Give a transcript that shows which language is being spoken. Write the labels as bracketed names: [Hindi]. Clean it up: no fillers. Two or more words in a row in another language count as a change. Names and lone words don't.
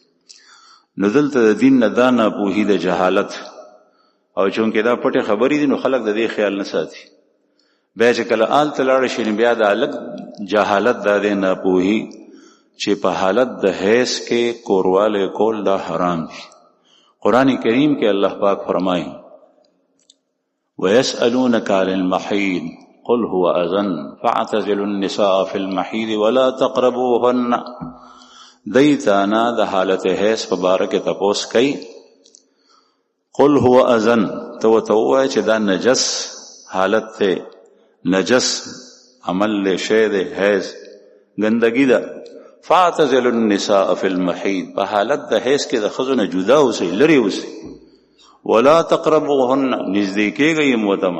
[Pashto] نو دلته د دین نه دا ناپوهي د جهالت، او چونکې دا پټې خبرې دي نو خلک د دې خیال نه ساتي. بیا چې کله آلته لاړ شي نو بیا دا لږ جهالت دا دی ناپوهي چې په حالت د حیض کې کورواله کول دا حرام دي. قرآن کریم کې الله پاک فرمایي [Arabic] وَيَسْأَلُونَكَ عَنِ الْمَحِيضِ قُلْ هُوَ أَذًى فَاعْتَزِلُوا النِّسَاءَ فِي الْمَحِيضِ وَلَا تَقْرَبُوهُنَّ. [Pashto] دی تانا د حالت حیض په باره کې تپوس کوي. [Arabic] قُلْ هُوَ أَذًى [Pashto] تو وایي چې دا نجس حالت ته، نجس عمل له شی د حیض ګندګي ده. [Arabic] فاعتزلوا النساء فی المحیض [Pashto] په حالت د حیض کې د ښځو نه جدا اوسئ، لرې اوسئ. [Arabic] ولا تقربوهن [Pashto] نږدې کېږئ موتمه.